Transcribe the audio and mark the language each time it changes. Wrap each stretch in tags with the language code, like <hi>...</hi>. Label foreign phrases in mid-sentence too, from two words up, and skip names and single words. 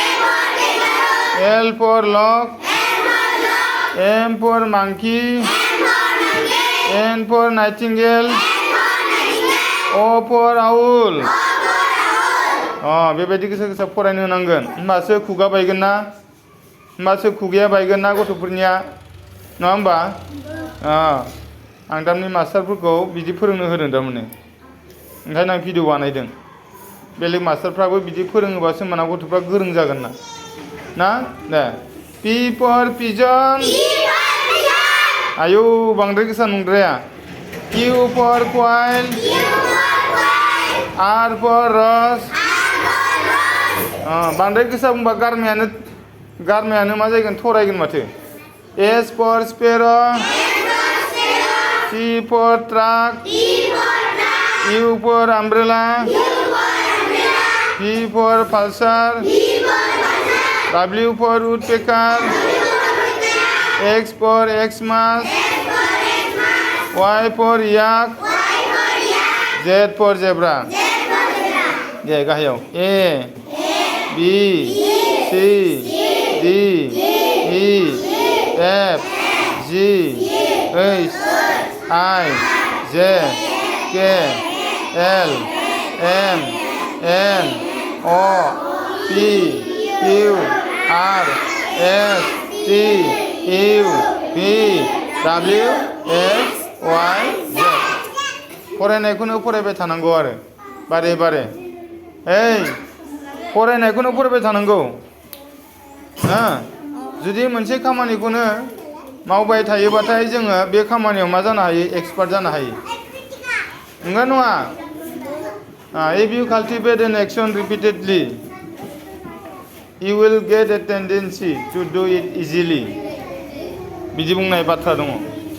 <en>L for lock M for monkey N for nightingale O for owl</en> <brx>बेबायदि गोसा फरायनो होनांगोन होमबासो खुगा बायगोन ना होमबासो खुगाया बायगोन ना गथ'फोरनिया नङा होमबा आं दामनि मास्टारफोरखौ बिदि फोरोंनो होदों दामाने ओंखायनो आं भिडिअ बानायदों बेलेग मास्टारफ्राबो बिदि फोरोङोबासो माना गथ'फ्रा गोरों जागोन ना दे</brx> <en>P for pigeon</en> <brx>आयौ बांद्राय गोसा नंद्राया</brx> <en>Q for quail R for rose</en> <brx>बांद्राय गोसा बुंबा गारमायानो मा जागोन थरायगोन माथो</brx> <en>S for sparrow T for truck U for umbrella P for pulsar W for woodpecker X for Xmas Y for yak Z for zebra</en> <brx>दे गाहायाव</brx> <en>A B C D E F G H I J K L M N O P Q R S T U V W X Y Z</en> <brx>फरायनायखौनो फरायबाय थानांगौ आरो बारे फरायनायखौनो फरायबाय थानांगौ जुदि मोनसे खामानिखौनो मावबाय थायोबाथाय जोङो बे खामानियाव मा जानो हायो एक्सपार्ट जानो हायो नंगौ नङा</brx> <en>if you cultivate an action repeatedly You will get a tendency to do it easily.</en> <brx>बिदि बुंनाय बाथ्रा दङ।</brx>